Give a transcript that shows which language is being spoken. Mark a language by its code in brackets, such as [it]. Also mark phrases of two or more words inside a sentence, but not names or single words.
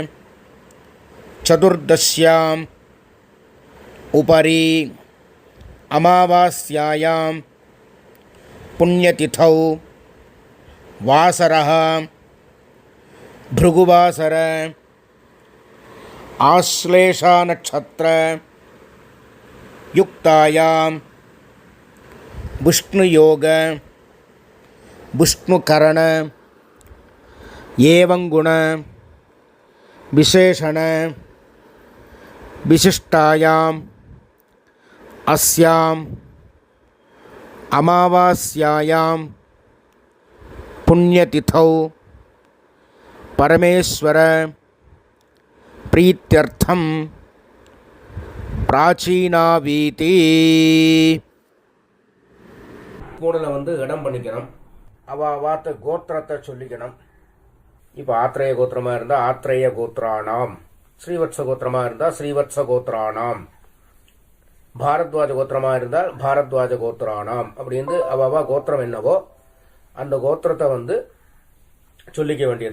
[sa] चतुर्दश्याम् उपरि अमावास्यायाम् पुण्यतिथौ वासरः भृगुवासर आश्लेषा नक्षत्र युक्तायां विष्णुयोग विष्णुकरण एवं गुण विशेषण विशिष्टायां अस्यां अमावास्यायां पुण्यतिथौ परमेश्वर प्रीत्यर्थम प्राचीनावीति [ta] கூடல இடம் பண்ணிக்கணும். வார்த்தை கோத்திரத்தை சொல்லிக்கணும். இப்போ ஆத்ரேய கோத்திரமாக இருந்தால் [sa] आत्रेय गोत्राणाम्, [ta] ஸ்ரீவத்ச கோத்திரமாக இருந்தால் [sa] श्रीवत्स गोत्राणाम्, [ta] பாரத்வாஜ கோத்திரமாக இருந்தால் [sa] भारद्वाज गोत्राणाम् [ta] அப்படின்னு அவா கோத்திரம் என்னவோ அந்த கோத்திரத்தை சொல்லிக்க வேண்டியது.